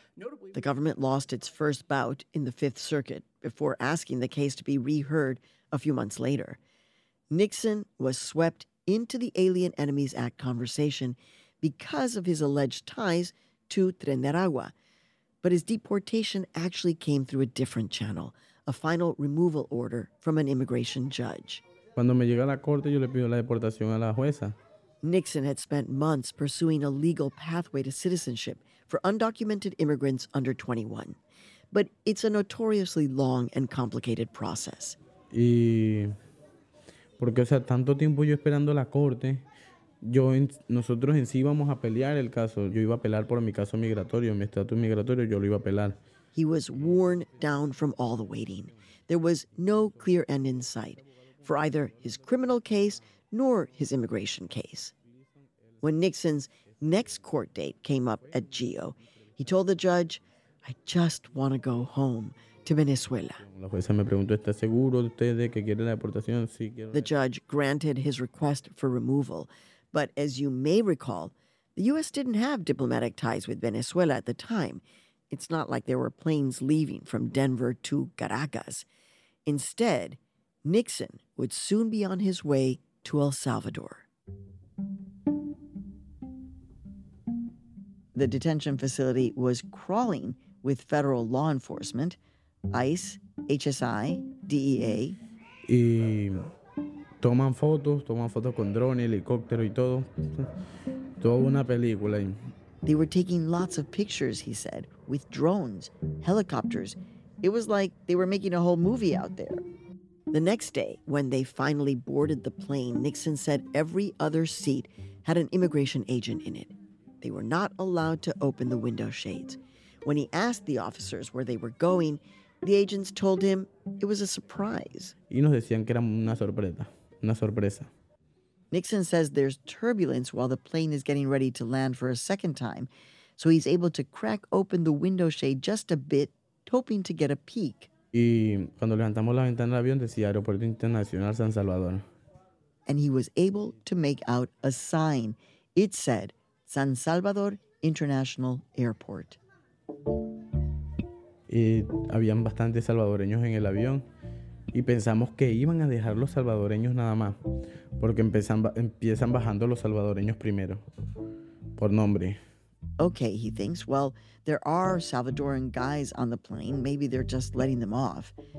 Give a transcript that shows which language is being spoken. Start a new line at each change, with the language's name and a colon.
English: Notably, the government lost its first bout in the Fifth Circuit before asking the case to be reheard a few months later. Nixon was swept into the Alien Enemies Act conversation because of his alleged ties to Tren de Aragua. But his deportation actually came through a different channel, a final removal order from an immigration judge.
Spanish: Cuando me llega la corte, yo le pido la deportación a la jueza.
English: Nixon had spent months pursuing a legal pathway to citizenship for undocumented immigrants under 21. But it's a notoriously long and complicated process.
Spanish: Y porque, o sea, tanto tiempo yo esperando la corte, nosotros en sí íbamos a pelear el caso. Yo iba a apelar por mi caso migratorio, mi estatus migratorio, yo lo iba a apelar.
English: He was worn down from all the waiting. There was no clear end in sight for either his criminal case nor his immigration case. When Nixon's next court date came up at GEO, he told the judge, "I just want to go home to Venezuela."
Spanish: La jueza me preguntó, "¿Está seguro usted de que quiere la deportación?" Sí, quiero.
English: The judge granted his request for removal. But as you may recall, the U.S. didn't have diplomatic ties with Venezuela at the time. It's not like there were planes leaving from Denver to Caracas. Instead, Nixon would soon be on his way to El Salvador. The detention facility was crawling with federal law enforcement, ICE, HSI, DEA.
Spanish: Toman fotos con drones, helicóptero y todo. Toda una película.
English: They were taking lots of pictures, he said, with drones, helicopters. It was like they were making a whole movie out there. The next day, when they finally boarded the plane, Nixon said every other seat had an immigration agent in it. They were not allowed to open the window shades. When he asked the officers where they were going, the agents told him it was a surprise.
Spanish: Y nos decían que era una sorpresa. Una sorpresa.
English: Nixon says there's turbulence while the plane is getting ready to land for a second time, so he's able to crack open the window shade just a bit, hoping to get a peek.
Spanish: Y cuando levantamos la ventana del avión decía Aeropuerto Internacional San Salvador.
English: And he was able to make out a sign. It said San Salvador International Airport.
Spanish: Y habían bastantes salvadoreños en el avión. Y pensamos que iban a dejar los salvadoreños nada más, porque empiezan bajando los salvadoreños primero, por nombre.
English: Okay, he thinks, well, there are Salvadoran guys on the plane. Maybe they're just letting them off.